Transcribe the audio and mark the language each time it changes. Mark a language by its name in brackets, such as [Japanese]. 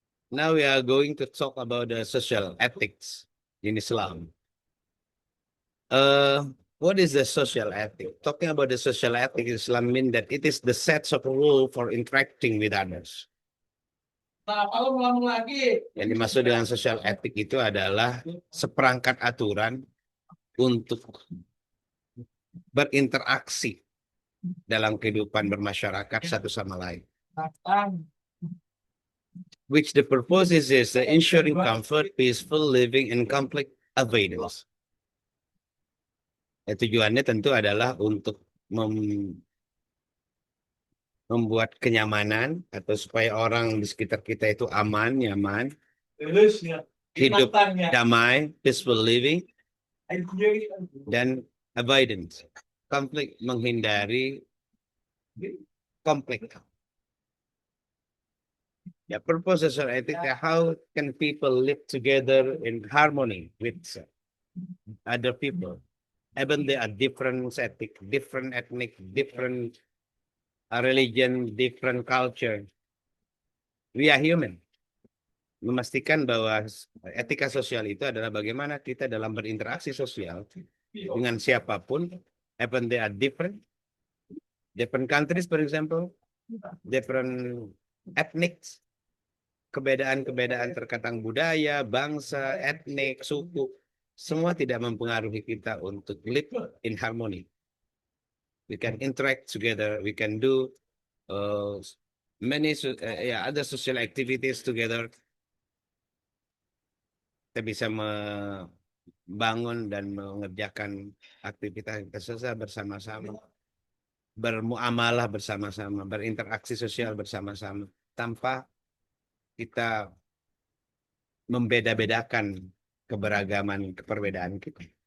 [English] Now we are going to talk about the social ethics in Islam. What is the social ethic? Talking about the social ethic in Islam means that it is the sets of rule for interacting with others. [Indonesian] Nah, kalau ulang lagi. Yang dimaksud dengan social ethic itu adalah seperangkat aturan untuk berinteraksi dalam kehidupan bermasyarakat satu sama lain. [English] Which the purpose is ensuring comfort, peaceful living, and conflict avoidance. [Indonesian] Tujuannya tentu adalah untuk membuat kenyamanan atau supaya orang di sekitar kita itu aman, nyaman, hidup damai, [English] peaceful living, [Indonesian] dan avoidance. Konflik, menghindari konflik. [English] The purpose of ethics, how can people live together in harmony with other people, even they are different ethnic, different ethnic, different religion, different culture. We are human. [Indonesian] Memastikan bahwa etika sosial itu adalah bagaimana kita dalam berinteraksi sosial dengan siapapun, [English] even they are different, different countries, for example, different ethnics, [Indonesian] kebedaan-kebedaan terkadang budaya, bangsa, etnik, suku, semua tidak mempengaruhi kita untuk [English] live in harmony. We can interact together, we can do uh, other social activities together. [Indonesian] Kita bisa membangun dan mengerjakan aktivitas sosial bersama-sama, bermuamalah bersama-sama, berinteraksi sosial bersama-sama, tanpa kita membeda-bedakan perbedaan kita.